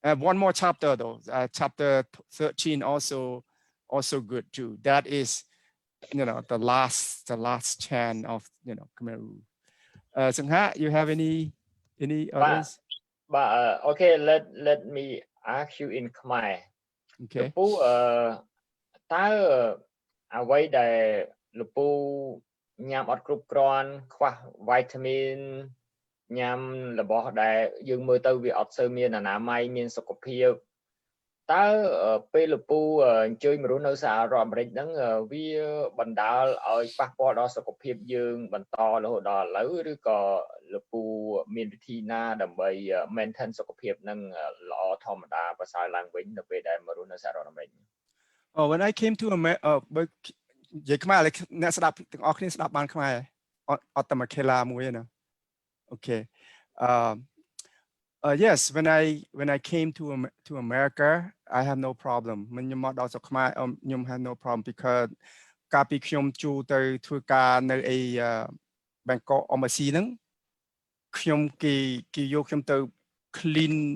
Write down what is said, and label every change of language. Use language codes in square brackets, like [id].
[en] One more chapter though, chapter 13 also good too. That is, the last chant of Khmer Rouge. Sangha, you have any others? But okay, let me ask you in Khmer. Okay. [km] លោកពូតើអ្វីដែលលោកពូញ៉ាំអត់គ្រប់គ្រាន់ខ្វះវីតាមីន ញ៉ាំរបស់ដែលយើងមើលទៅវាអត់សូវមានអនាម័យមានសុខភាពតើពេលលពូអញ្ជើញមករស់នៅសហរដ្ឋអាមេរិកហ្នឹងវាបណ្ដាលឲ្យប៉ះពាល់ដល់សុខភាពយើងបន្តរហូតដល់ឥឡូវឬក៏លពូមានវិធីណាដើម្បី maintain សុខភាពហ្នឹងល្អធម្មតាប្រសើរឡើងវិញនៅពេលដែលមករស់នៅសហរដ្ឋអាមេរិក [en] Oh, when I came to America [km] បើនិយាយខ្មែរអ្នកស្ដាប់ទាំងអស់គ្នាស្ដាប់បានខ្មែរអត់តែមួយខេឡាមួយទេណា Okay. [en] Yes, when I came to America, I have no problem. [km] ខ្ញុំមកដល់ស្រុកខ្មែរខ្ញុំ [en] have no problem because [km] កាលពីខ្ញុំជួទៅធ្វើការនៅឯ Bangkok Embassy ហ្នឹងខ្ញុំគេយកខ្ញុំទៅ clean